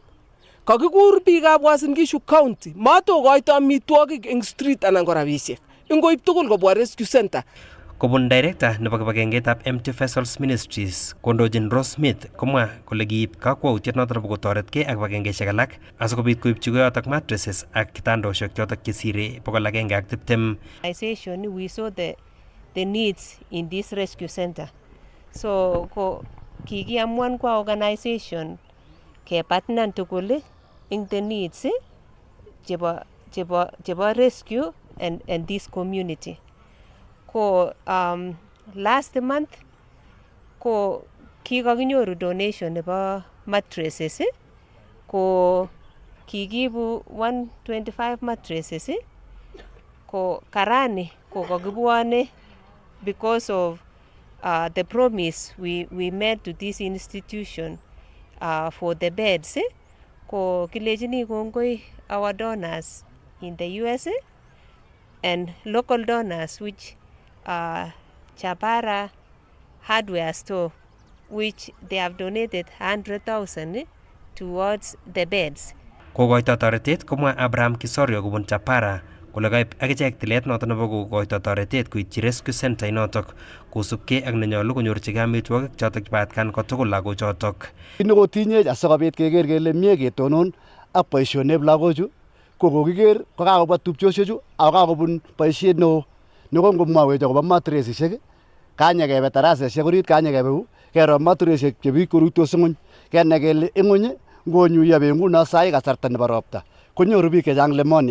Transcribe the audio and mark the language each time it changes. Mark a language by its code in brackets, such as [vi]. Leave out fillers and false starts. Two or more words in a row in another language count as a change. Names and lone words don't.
[kln] Kakikur biikab Uasin Gishu County matokoito amitwogik eng street anan ko rabisiek. Ingoib tugul kobwa [en] rescue center. [kln] Kobun director nebo kibagengeitab Empty Vessels Ministries kondochin Rose Smith komwa kole kiib kakwautiet noton nebo kotoretkei ak kibagengeisiek alak asikobit koibchi koyotok mattresses ak kitandosiek chotok chesire 120. [en] We saw the needs in this rescue center. [kln] So kikiamuan kwa organization kepartner tugul [en] in the needs [kln] chebo [en] rescue and this community. [kln] Ko [en] last month [kln] kikakinyoru donation nebo mattresses ko kikiibu 125 mattresses ko karani ko kakibwane [en] because of the promise we made to this institution for the beds. [kln] Ko kilejini kongoi [en] our donors in the US and local donors, which Chapara Hardware Store, which they have donated 100,000 towards the beds. [kln] Kokoito toretet komwa Abraham Kisorio kobun Chapara kole kaip akichek tilet noto nebo kokoito toretet koityi rescue center inotok kosubkei ak nenyolu konyorchigei amitwogik chotok chebo atkan kotugul lagochotok. Nekotinyech asikobit keker kele mie ketonon ak boisionikab lagochu ko kokiker ko kakobwa tupchosiechu ako kakobun boisiet neo nekongomwawech akobo matresisiek kanye kebe tarasesiek orit kanye kebe kero matresisiek chebiik koruitos ng'ony kenai kele ng'ony ngonyuiyo beek nguno sai kasarta nebo ropta konyoru biik chechang pneumonia.